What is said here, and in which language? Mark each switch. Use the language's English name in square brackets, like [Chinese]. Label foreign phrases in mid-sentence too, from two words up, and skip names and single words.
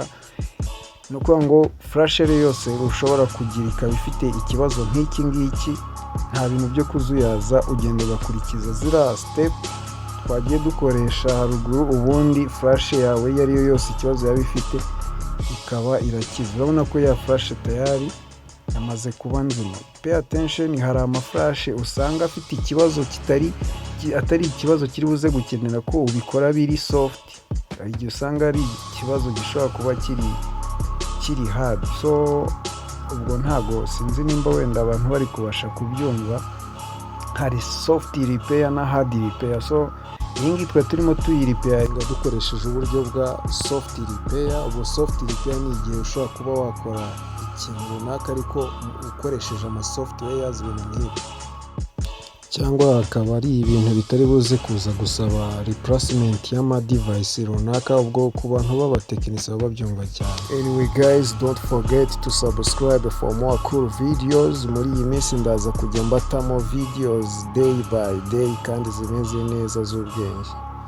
[Kinyarwanda] Ni ukuvuga ngo flash yose ushobora kugira ikaba ifite ikibazo nk'iki ngiki, nta bintu byo kuzuyaza, ugenda ugakurikiza zira step twagiye dukoresha haruguru, ubundi flash yawe iyo ariyo yose ikibazo yaba ifite ikaba irakiza. Urabona ko ya flash tayari yamaze kuba nzima. [English] Pay attention, [Kinyarwanda] hari amaflash usanga afite ikibazo atari ikibazo kiri buze gukenera ko ubikora biri soft. Hari igihe usanga ari ikibazo gishobora kuba kiri hard. So ubwo ntago sinzi nimba wenda abantu bari kubasha kubyumva. Hari [English] soft repair [Kinyarwanda] na [English] hard repair. [Kinyarwanda] So iyi ngiyi twe turimo tuyiripeyinga dukoresheje uburyo bwa [English] soft repair. [Kinyarwanda] Ubwo [English] soft repair [Kinyarwanda] ni igihe ushobora kuba wakora ikintu runaka ariko ukoresheje softwares ibintu nk'ibi, cyangwa hakaba ari ibintu bitari buze kuza gusaba replacement y'ama device runaka. Ubwo ku bantu b'abatekinisiye baba babyumva cyane. [English] Anyway guys, don't forget to subscribe for more cool videos. [Kinyarwanda] Muri iyi minsi ndaza kujya mbatamo [English] videos day by day [Kinyarwanda] kandi zimeze neza z'ubwenge.